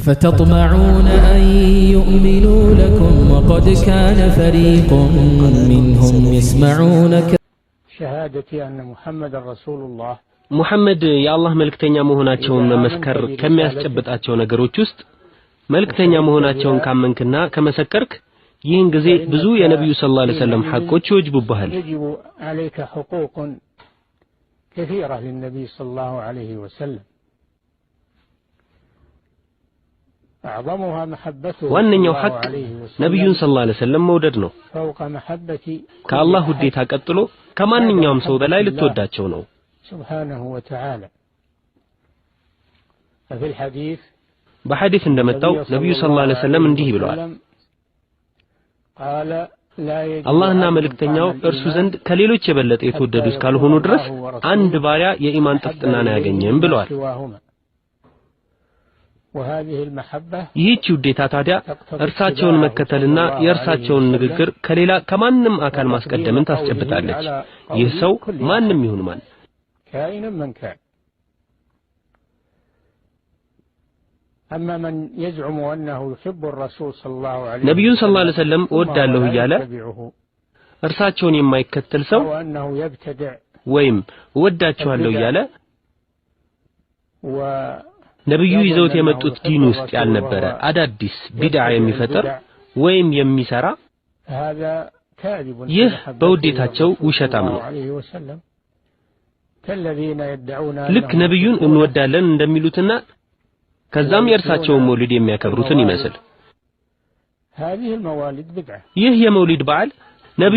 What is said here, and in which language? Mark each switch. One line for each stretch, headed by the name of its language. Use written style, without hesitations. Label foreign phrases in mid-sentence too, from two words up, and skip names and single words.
Arabic: فتطمعون أن يؤمنوا لكم وقد كان فريق منهم يسمعون شهادتي أن محمد رسول الله محمد يا الله
Amharic: ملكتኛ መሆናቸውን መመስከር ከሚያስጨብጣቸው ነገሮች ውስጥ መልክተኛ መሆናቸውን ካመንክና ከመሰከርክ ይህን ጊዜ ብዙ የነብዩ
Arabic: صلى الله عليه وسلم
Amharic: ሐቆች ይወጅቡብሃል
Arabic: يجب عليك حقوق كثيرة للنبي صلى الله عليه وسلم أعظمها محبته
Amharic: ዋነኛው ሐቅ ነብዩን
Arabic: صلى الله عليه وسلم
Amharic: መውደድ ነው
Arabic: فوق محبتي
Amharic: ከአላህ ውዴታ ቀጥሎ ከማንኛውም ሰው በላይ ልትወዳቸው ነው
Arabic: سبحانه وتعالى ففي الحديث
Amharic: በሐዲስ እንደመጣው ነብዩ
Arabic: صلى الله عليه وسلم
Amharic: እንዲህ ብለዋል አላህና መልእክተኛው እርሱ ዘንድ ከሌሎች የበለጠ የተወደዱ እስካልሆኑ ድረስ አንድ ባሪያ የኢማን ጥፍጥናን አያገኝም ብለዋል ይህች ውዴታ ታዲያ እርሳቸውን መከተልና የእርሳቸውን ንግግር ከሌላ ከማንም አካል ማስቀደምን ታስጨብጣለች ይህ ሰው ማንም ይሁን ማን
Arabic: كائن من كان أما من يزعم أنه يحب الرسول صلى الله عليه وسلم نبي صلى الله عليه وسلم
Amharic: ወዳለሁ ይያለ እርሳቸውን የማይከተል ሰው
Arabic: وأنه يبتدع
Amharic: ወይም ወዳቸዋለሁ ይያለ ነብዩ ይዘውት የመጡት ዲን ውስጥ ያልነበረ አዳዲስ ቢድዓ የሚፈጥር ወይም የሚሰራ ይህ በውዴታቸው ውሸታም ነው ልክ ነብዩን እንወዳለን እንደሚሉትና ከዛም የእርሳቸውን መውሊድ የሚያከብሩትን ይመስል ይህ የመውሊድ በዓል ነብዩ